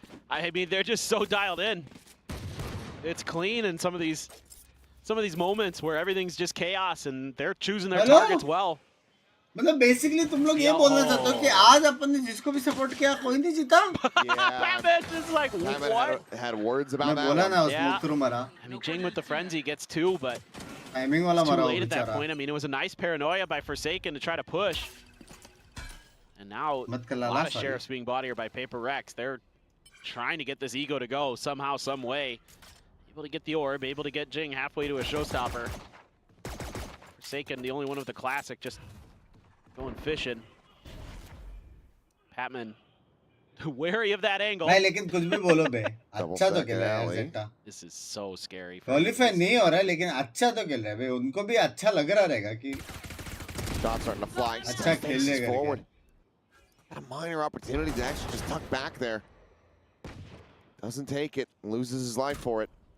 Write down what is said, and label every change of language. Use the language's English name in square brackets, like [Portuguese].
[English] I mean, they're just so dialed in. It's clean, and some of these moments where everything's just chaos, and they're choosing their targets well. [Hindi] मतलब basically तुम लोग ये बोलना चाहते हो कि आज अपन ने जिसको भी support किया कोई नहीं जीता? [English] Patman's just like, what? Had words about that. [Hindi] बोला ना उसको थ्रू मारा. [English] I mean, Jing with the frenzy gets 2, but [Hindi] timing वाला [English] it's [Hindi] मारा [English] too late at that point. I mean, it was a nice paranoia by Forsaken to try to push. And now, a lot of sheriffs being bought here by Paper Rex. They're trying to get this ego to go somehow, some way. Able to get the orb, able to get Jing halfway to a showstopper. Forsaken, the only one of the classic, just going fishing. Patman, wary of that angle. [Hindi] भाई लेकिन कुछ भी बोलो बे, अच्छा तो खेल रहा है Zeta. [English] This is so scary. [Hindi] Qualify नहीं हो रहा है, लेकिन अच्छा तो खेल रहा है बे. उनको भी अच्छा लग रहा रहेगा कि [English] shots starting to fly. [Hindi] अच्छा खेलने [English] forward. Got a minor opportunity to actually just tuck back there. Doesn't take it, loses his life for it.